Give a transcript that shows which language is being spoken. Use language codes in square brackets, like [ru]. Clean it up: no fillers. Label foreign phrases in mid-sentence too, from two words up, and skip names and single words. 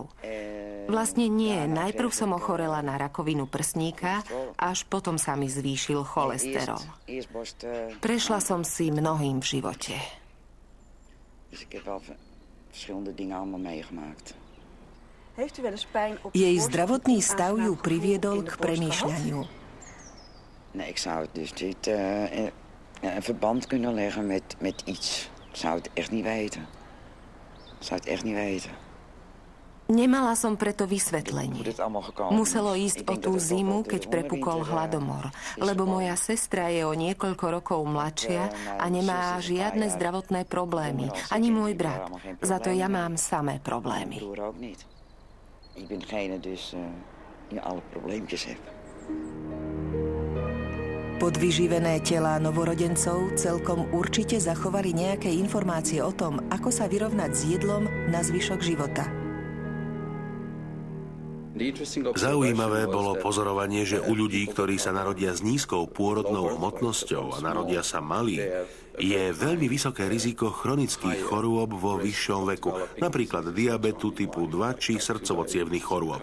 [sk] Vlastne nie, najprv som ochorela na rakovinu prsníka, až potom sa mi zvýšil cholesterol. Prešla som si mnohým v živote. Jej zdravotný stav ju priviedol k premýšľaniu. [nl] Nee, ik zou het dus niet een verband kunnen leggen met iets. Ik zou het echt niet weten. Ik zou het echt niet weten. [sk] Nemala som preto vysvetlenie. Muselo ísť o tú zimu, keď prepukol hladomor, lebo moja sestra je o niekoľko rokov mladšia a nemá žiadne zdravotné problémy, ani môj brat. Za to ja mám samé problémy. [nl] Ik ben degene dus die alle probleempjes heeft. [sk] Podvyživené telá novorodencov celkom určite zachovali nejaké informácie o tom, ako sa vyrovnať s jedlom na zvyšok života. Zaujímavé bolo pozorovanie, že u ľudí, ktorí sa narodia s nízkou pôrodnou hmotnosťou a narodia sa malí, je veľmi vysoké riziko chronických chorôb vo vyššom veku, napríklad diabetu typu 2 či srdcovo-cievnych chorôb.